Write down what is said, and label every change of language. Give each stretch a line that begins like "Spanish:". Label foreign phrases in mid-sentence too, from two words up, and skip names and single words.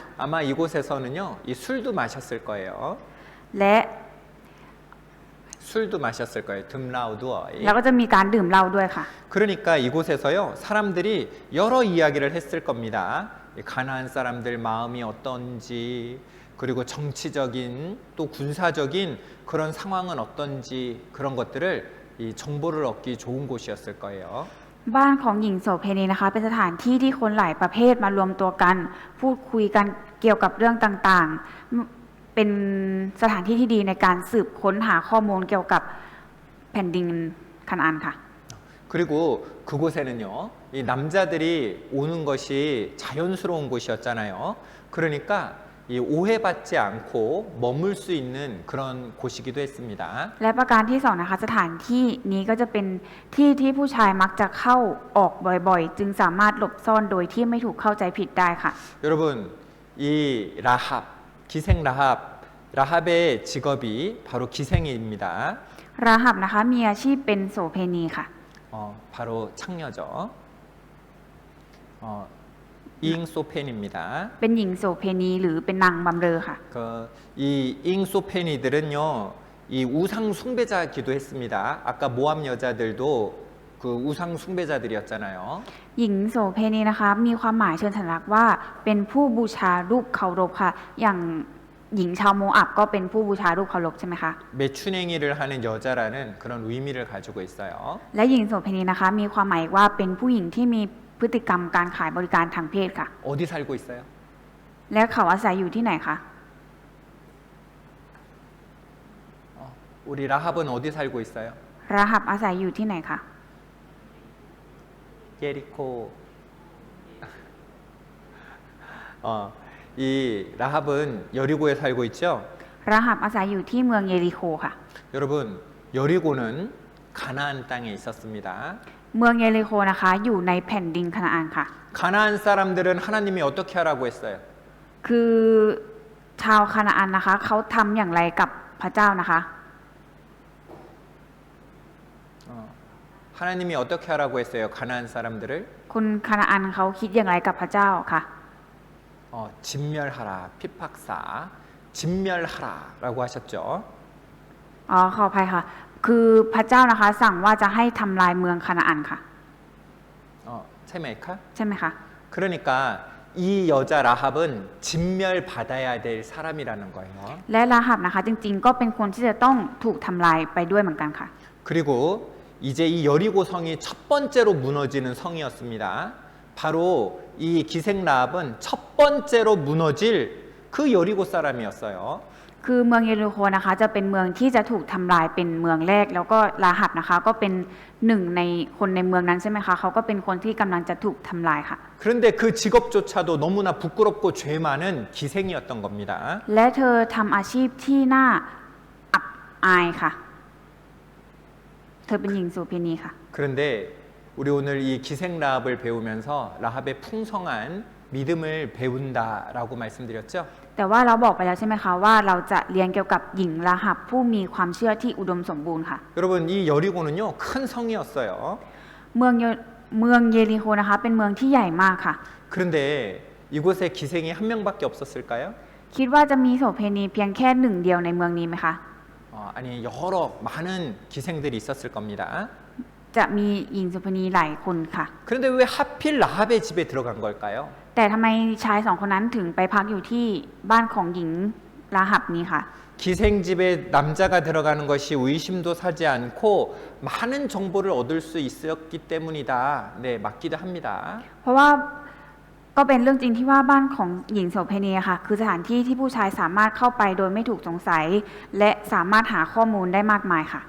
Korean: 아마 이곳에서는요, 이 술도 마셨을 거예요.
Thai: และ
Korean: 술도 마셨을 거예요. 듬라우드어이.
Thai: แล้วก็จะมีการดื่มเหล้าด้วยค่ะ
Korean: 그러니까 이곳에서요, 사람들이 여러 이야기를 했을 겁니다. 이 가나안 사람들 마음이 어떤지, 그리고 정치적인 또 군사적인 그런 상황은 어떤지 그런 것들을 이 정보를 얻기 좋은 곳이었을 거예요.
Thai: บ้านของหญิงโสเพณีนะคะ เป็นสถานที่ที่คนหลายประเภทมารวมตัวกัน พูดคุยกันเกี่ยวกับเรื่องต่างๆ เป็นสถานที่ที่ดีในการสืบค้นหาข้อมูลเกี่ยวกับแผ่นดินคานาอันค่ะ
Korean: 그리고 그곳에는요, 이 남자들이 오는 것이 자연스러운 곳이었잖아요. 그러니까 이 오해받지 않고 머물 수 있는 그런 곳이기도 했습니다.
Thai: และประการที่2นะคะ สถานที่นี้ก็จะเป็นที่ที่ผู้ชายมักจะเข้าออกบ่อยๆ จึงสามารถหลบซ่อนโดยที่ไม่ถูกเข้าใจผิดได้ค่ะ
Korean: 여러분, 이 라합, 기생 라합 라합의 직업이 바로 기생입니다.
Thai: ราหับนะคะมีอาชีพเป็นโสเภณีค่ะ
Korean: 바로 창녀죠. 잉소펜입니다.
Thai: เป็นหญิงโสเภณีหรือเป็นนางบำเรอค่ะ
Korean: 이 잉소펜이들은요, 이 우상 숭배자기도 했습니다. 아까 모함 여자들도 그 우상 숭배자들이었잖아요.
Thai: หญิงโสเภณีนะคะมีความหมายเชิงสัญลักษณ์ว่าเป็นผู้บูชารูปเคารพค่ะ อย่างหญิงชาวโมอับก็เป็นผู้บูชารูปเคารพใช่ไหมคะ
Korean: 매춘행위를 하는 여자라는 그런 의미를 가지고 있어요.
Thai: และหญิงโสเภณีนะคะมีความหมายว่าเป็นผู้หญิงที่มีพฤติกรรมการขายบริการทางเพศค่ะ
Korean: 어디 살고 있어요?
Thai: และเขาอาศัยอยู่ที่ไหนคะ
Korean: 우리 라합은 어디 살고 있어요?
Thai: ราหับอาศัยอยู่ที่ไหนคะ
Korean: 예리코. 이 라합은 여리고에 살고 있죠?
Thai: ราหับอาศัยอยู่ที่เมืองเยริโคค่ะ
Korean: 여러분, 여리고는 가나안 땅에 있었습니다.
Thai: เมืองเยริโคนะคะอยู่ในแผ่นดินคานาอันค่ะ
Korean: 가나안 사람들은 하나님이 어떻게 하라고 했어요?
Thai: คือชาวคานาอันนะคะเขาทำอย่างไรกับพระเจ้านะคะ
Korean: 하나님이 어떻게 하라고 했어요? 가나안 사람들을
Thai: คนคานาอันเขาคิดอย่างไรกับพระเจ้าค่ะ
Korean: 진멸하라, 피팍사, 진멸하라라고 하셨죠.
Thai: อ๋อขออภัยค่ะ คือพระเจ้านะคะสั่งว่าจะให้ทำลายเมืองคานาอันค่ะ
Korean: 체메카?
Thai: ใช่ไหมคะ
Korean: 그러니까 이 여자 라합은 진멸받아야 될 사람이라는 거예요.
Thai: และราหับนะคะจริงๆก็เป็นคนที่จะต้องถูกทำลายไปด้วยเหมือนกันค่ะ
Korean: 그리고 이제 이 여리고 성이 첫 번째로 무너지는 성이었습니다. 바로 이 기생 라합은 첫 번째로 무너질 그 여리고 사람이었어요.
Thai: คือเมืองเยริโคนะคะจะเป็นเมืองที่จะถูกทำลายเป็นเมืองแรก แล้วก็ราหับนะคะก็เป็นหนึ่งในคนในเมืองนั้นใช่ไหมคะเขาก็เป็นคนที่กำลังจะถูกทำลายค่ะ
Korean: 그런데 그 직업조차도 너무나 부끄럽고 죄 많은 기생이었던 겁니다.
Thai: และเธอทำอาชีพที่น่าอับอายค่ะ เธอเป็นหญิงโสเภณีค่ะ
Korean: 그런데 우리 오늘 이 기생 라합을 배우면서 라합의 풍성한 믿음을 배운다라고 말씀드렸죠.
Thai: แต่ว่าเราบอกไปแล้วใช่ไหมคะว่าเราจะเรียนเกี่ยวกับหญิงราหับผู้มีความเชื่อที่อุดมสมบูรณ์ค่ะ
Korean: 여러분 이 여리고는요 큰 성이었어요.
Thai: เมืองเยริโคนะคะเป็นเมืองที่ใหญ่มากค่ะ
Korean: 그런데 이곳에 기생이 한 명밖에 없었을까요?
Thai: คิดว่าจะมีโสเภณีเพียงแค่หนึ่งเดียวในเมืองนี้ไหมคะ
Korean: 아니 여러 많은 기생들이 있었을 겁니다.
Thai: จะมีหญิงโสเภณีหลายคนค่ะ
Korean: 그런데 왜 하필 라합의 집에 들어간 걸까요?
Thai: แต่ทำไมชายสองคนนั้นถึงไปพักอยู่ที่บ้านของหญิงราหับนี้ค่ะ
Korean: 기생 집에 남자가 들어가는 것이 의심도 사지 않고 많은 정보를 얻을 수 있었기 때문이다. 네, 맞기도 합니다.
Thai: เพราะว่าก็เป็นเรื่องจริงที่ว่าบ้านของหญิงโสเภณีค่ะคือสถานที่ที่ผู้ชายสามารถเข้าไปโดยไม่ถูกสงสัย และสามารถหาข้อมูลได้มากมายค่ะ